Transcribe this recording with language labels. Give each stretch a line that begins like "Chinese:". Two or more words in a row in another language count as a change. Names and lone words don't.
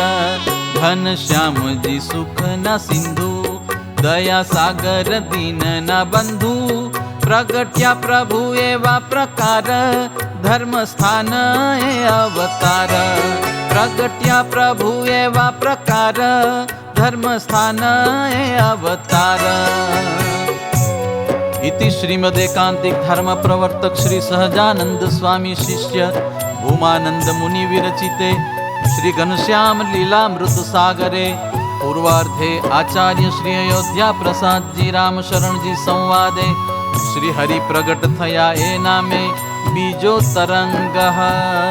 Gujarati: ઘન શ્યામજી સુખના સિંધુ, દયા સાગર દીનના બંધુ. પ્રગટ્યા પ્રભુ એવા પ્રકાર, ધર્મ સ્થાન એ અવતાર. પ્રગટ્યા પ્રભુ એવા પ્રકાર, ધર્મ સ્થાન એ અવતાર.
Sanskrit: इति श्रीमदेकांतिक धर्म प्रवर्तक श्री सहजानंद स्वामी शिष्य भूमानंद मुनि विरचिते श्री घनश्याम लीलामृत सागरे पूर्वार्धे आचार्य श्री अयोध्या प्रसाद जी राम शरण जी संवादे श्री हरि
Gujarati: પ્રગટ થયા એ નામે બીજો તરંગ.